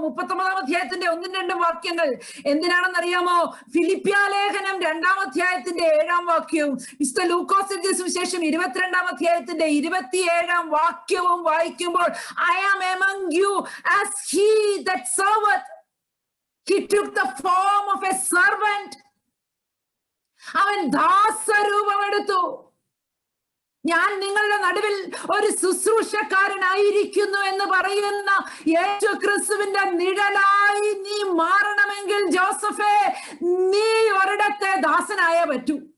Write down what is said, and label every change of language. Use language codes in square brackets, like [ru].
[ml] 39-ാം അധ്യായത്തിന്റെ 1-2 വാക്യങ്ങൾ എന്തിനാണെന്നറിയാമോ? ഫിലിപ്പിയ ലേഖനം 2-ാം അധ്യായത്തിന്റെ 7-ാം വാക്യവും വിശുദ്ധ ലൂക്കോസിന്റെ സുവിശേഷം 22-ാം അധ്യായത്തിന്റെ 27-ാം വാക്യവും വായിക്കുമ്പോൾ [en] I am among you as he that serveth. He took the form of a servant. [ml] അവൻ ദാസരൂപമെടുത്തു. ഞാൻ നിങ്ങളുടെ നടുവിൽ ഒരു ശുശ്രൂഷക്കാരനായിരിക്കുന്നു എന്ന് പറയുന്ന യേശു ക്രിസ്തുവിന്റെ നിഴലായി നീ മാറണമെങ്കിൽ ജോസഫേ, നീ ഒരിടത്തെ ദാസനായേ പറ്റൂ.